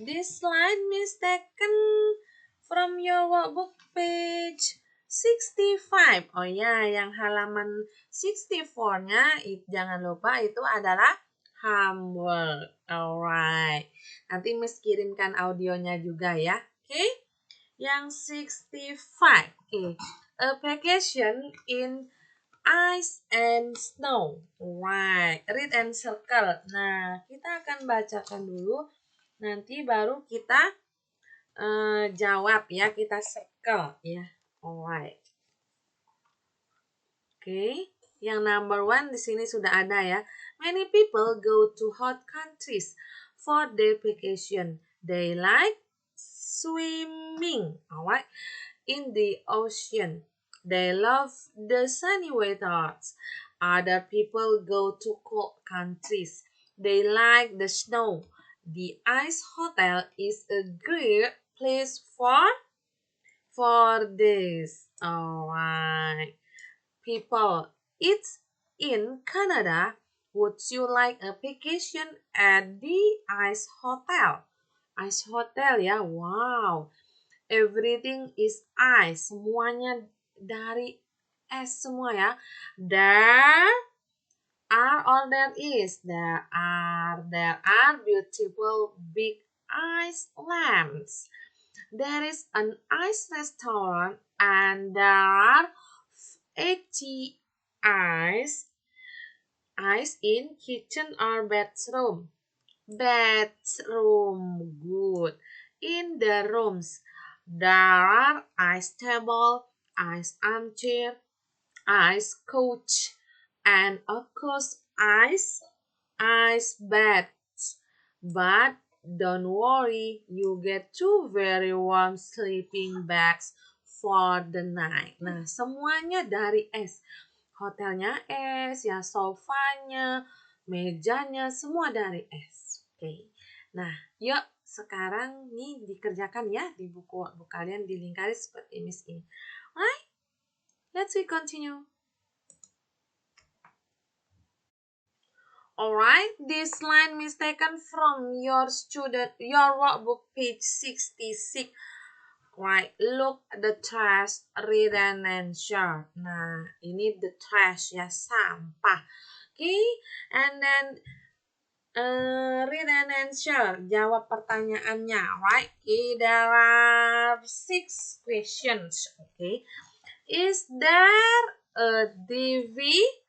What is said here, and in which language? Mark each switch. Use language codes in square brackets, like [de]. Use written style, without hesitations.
[en] This slide is taken from your workbook, page 65. [id] Oh ya, yang halaman 64-nya jangan lupa itu adalah homework. Alright. Nanti Miss kirimkan audionya juga ya. Okay. Yang 65. Okay. [en] A vacation in ice and snow. Right. Read and circle. [id] Nah, kita akan bacakan dulu Nanti baru kita jawab ya, kita circle ya. Alright. Oke, yang number 1 di sini sudah ada ya. [en] Many people go to hot countries for their vacation. They like swimming, alright, in the ocean. They love the sunny weather. Other people go to cold countries. They like the snow. The ice hotel is a great place for this. Alright. People, it's in Canada. Would you like a vacation at the ice hotel? Ice hotel ya, wow. Everything is ice. [id] Semuanya dari es semua ya. [en] There are or there is. There are beautiful big ice lamps. There is an ice restaurant and there are 80 ice in kitchen or bedroom. Bedroom, good. In the rooms, there are ice table, ice armchair, ice couch, and of course ice beds. But don't worry, you get 2 very warm sleeping bags for the night. [id] Nah, semuanya dari es. Hotelnya es, ya sofanya, mejanya, semua dari es. Oke. Nah, yuk sekarang nih dikerjakan ya di buku kalian dilingkari seperti Miss ini. [en] Alright, let's continue. Alright, this line is taken from your workbook page 66. Right, look the trash, read and answer. [id] Nah, ini the trash ya, sampah. [en] Okay, and then read and answer. [id] Jawab pertanyaannya, [en] right? Okay, there are 6 questions. Okay, is there a TV?